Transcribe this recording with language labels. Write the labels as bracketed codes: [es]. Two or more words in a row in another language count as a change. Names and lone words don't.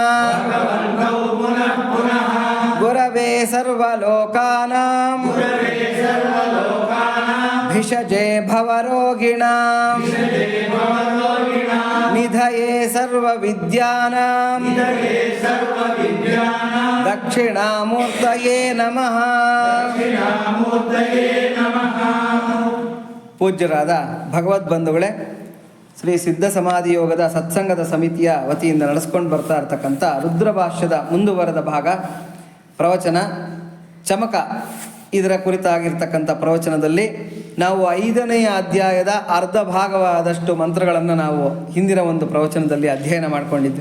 [sa] गुरवे सर्वलोकानां भिषजे भवरोगिणां निधये सर्वविद्यानां दक्षिणामूर्तये नमः। [kn] ಪೂಜ್ಯರಾದ ಭಗವದ್ಬಂಧುಗಳೇ, ಶ್ರೀ ಸಿದ್ಧ ಸಮಾಧಿ ಯೋಗದ ಸತ್ಸಂಗದ ಸಮಿತಿಯ ವತಿಯಿಂದ ನಡೆಸ್ಕೊಂಡು ಬರ್ತಾ ಇರತಕ್ಕಂಥ ರುದ್ರಭಾಷ್ಯದ ಮುಂದುವರೆದ ಭಾಗ ಪ್ರವಚನ ಚಮಕ, ಇದರ ಕುರಿತಾಗಿರ್ತಕ್ಕಂಥ ಪ್ರವಚನದಲ್ಲಿ ನಾವು 5ನೇ ಅಧ್ಯಾಯದ ಅರ್ಧ ಭಾಗವಾದಷ್ಟು ಮಂತ್ರಗಳನ್ನು ನಾವು ಹಿಂದಿನ ಒಂದು ಪ್ರವಚನದಲ್ಲಿ ಅಧ್ಯಯನ ಮಾಡಿಕೊಂಡಿದ್ವಿ.